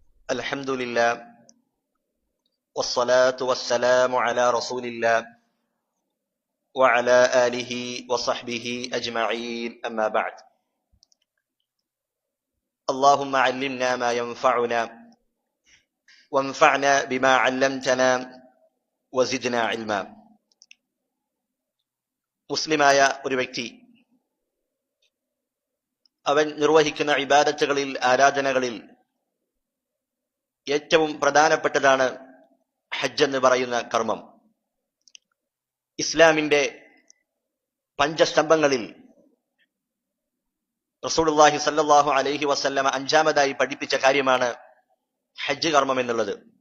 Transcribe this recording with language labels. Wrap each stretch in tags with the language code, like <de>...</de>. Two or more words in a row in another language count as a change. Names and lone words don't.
<ar>الحمد لله والصلاة والسلام على رسول الله وعلى آله وصحبه أجمعين أما بعد. اللهم علمنا ما ينفعنا وانفعنا بما علمتنا وزدنا علما.</ar> <ml>മുസ്ലിമായ ഒരു വ്യക്തി അവൻ നിർവഹിക്കുന്ന ഇബാദത്തുകളിൽ, ആരാധനകളിൽ ഏറ്റവും പ്രധാനപ്പെട്ടതാണ് ഹജ്ജ് എന്ന് പറയുന്ന കർമ്മം. ഇസ്ലാമിന്റെ പഞ്ചസ്തംഭങ്ങളിൽ</ml> <ar>رسول الله صلى الله عليه وسلم</ar> <ml>അഞ്ചാമതായി പഠിപ്പിച്ച കാര്യമാണ് ഹജ്ജ് കർമ്മം എന്നുള്ളത്.</ml>